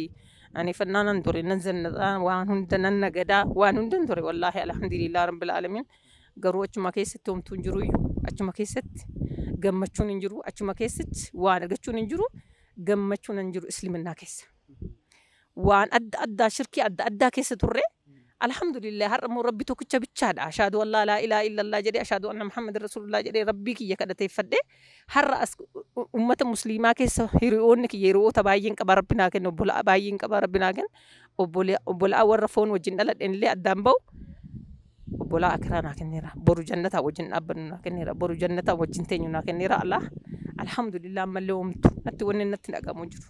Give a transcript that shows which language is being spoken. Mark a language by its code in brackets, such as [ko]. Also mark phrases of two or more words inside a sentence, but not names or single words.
[om] Ani fannaa nan ture nan zannataa waan hunda nan nagadaa waan hunda ture wallaahi [ar] الحمد لله رب العالمين [om] garuu achuma keessatti homtuu hin jiru achuma keessatti gammachuun hin jiru achuma keessatti waan argachuun hin jiru gammachuun hin jiru islaaminaa keessa. Waan adda addaa shirkii adda addaa keessa turre alhamdulillah har'a immoo rabbi tokkicha bichaadha [ar] أشهد أن لا إله إلا الله [om] jedhee [ar] أشهد أن محمدا رسول الله [om] jedhee rabbii kiyya kadhateeffadhe har'a as ummata musliimaa keessa hiriyoonni kiyya hiriyoota baay'een qaba rabbi naa kenna obbolaa baay'een qaba rabbi naa kenna obbolaa warra foon wajjin dhaladheen illee addaan bahu obbolaa akiraa naa kenneera boru jannataa wajjin dhaabbannu naa kenneera boru jannataa wajjin teenyu naa kenneera [ar] الله الحمد لله [om] ammallee oomtu natti wanni natti dhagamu jiru.